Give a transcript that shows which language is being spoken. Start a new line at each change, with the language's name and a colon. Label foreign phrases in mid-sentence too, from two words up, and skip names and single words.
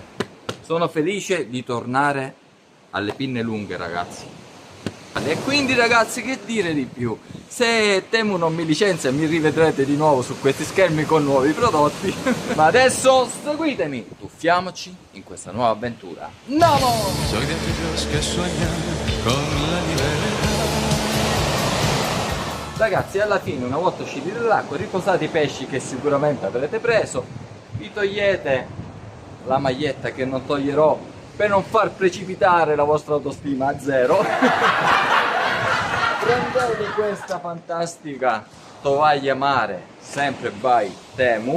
Italian: Sono felice di tornare alle pinne lunghe ragazzi. E quindi ragazzi, che dire di più, se Temu non mi licenzia mi rivedrete di nuovo su questi schermi con nuovi prodotti. Ma adesso seguitemi, tuffiamoci in questa nuova avventura. Andiamo!
Spanish: Soy de aquellos que sueñan con la libertà.
Italian: Ragazzi, alla fine, una volta usciti dall'acqua, riposate i pesci che sicuramente avrete preso, vi togliete la maglietta che non toglierò per non far precipitare la vostra autostima a zero. Prendete questa fantastica tovaglia mare, sempre by Temu.